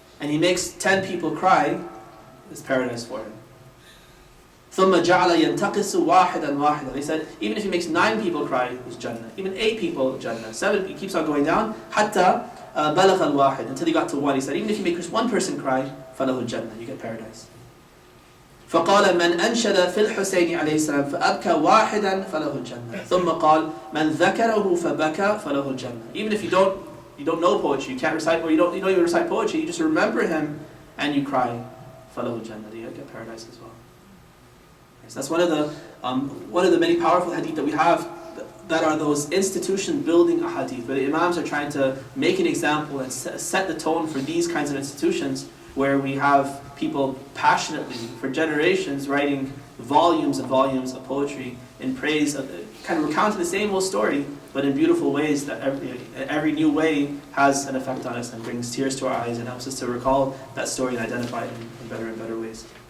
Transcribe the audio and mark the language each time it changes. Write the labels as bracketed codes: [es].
[en] And he makes 10 people cry, there's paradise for him. [ar] ثُمَّ جَعَلَ يَنْتَقِسُ وَاحِدًا وَاحِدًا. [en] They said, even if he makes 9 people cry, he's Jannah. Even 8 people, Jannah. 7, he keeps on going down. [ar] حَتَّى بَلَغَ الْوَاحِد. [en] Until he got to 1. He said, even if you make just 1 person cry, [ar] فَلَهُ الْجَنَّةِ. [en] You get paradise. [ar] فقال من أنشد في الحسين عليه السلام فأبكى واحدا فله الجنة. ثم قال من ذكره فبكى فله الجنة. [en] Even if you don't know poetry, you can't recite, or you don't even recite poetry, you just remember him and you cry, [ar] فله الجنة. [en] You get paradise as well. So that's one of the many powerful hadith that we have, that are those institution building ahadith, where the imams are trying to make an example and set the tone for these kinds of institutions, where we have people passionately for generations writing volumes and volumes of poetry in praise of, kind of recounting the same old story, but in beautiful ways that every new way has an effect on us and brings tears to our eyes and helps us to recall that story and identify it in better and better ways.